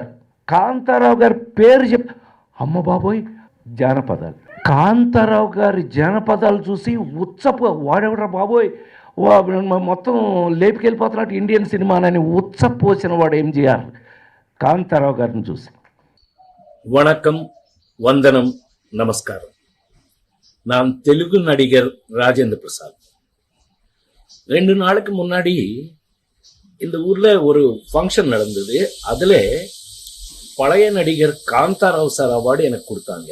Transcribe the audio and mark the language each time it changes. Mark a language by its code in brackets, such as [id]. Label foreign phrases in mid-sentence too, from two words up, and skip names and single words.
[te] కాంతారావు గారి పేరు అమ్మ బాబోయ్ జానపదాలు. కాంతారావు గారి జానపదాలు చూసి వాడెవడరా బాబోయ్ మొత్తం లేపుకెళ్ళిపోతున్నట్టు ఇండియన్ సినిమానని ఉచ్చపోసిన వాడు ఎంజీఆర్. కాంతారావు గారిని చూసి. [ta] வணக்கம், வந்தனம், நமஸ்காரம். நான் தெலுங்கு நடிகர் ராஜேந்திர பிரசாத். 2 நாளுக்கு முன்னாடி இந்த ஊர்ல ஒரு ஃபங்க்ஷன் நடந்தது. அதுல பழைய நடிகர் காந்தாராவ் சார் அவார்டு எனக்கு கொடுத்தாங்க.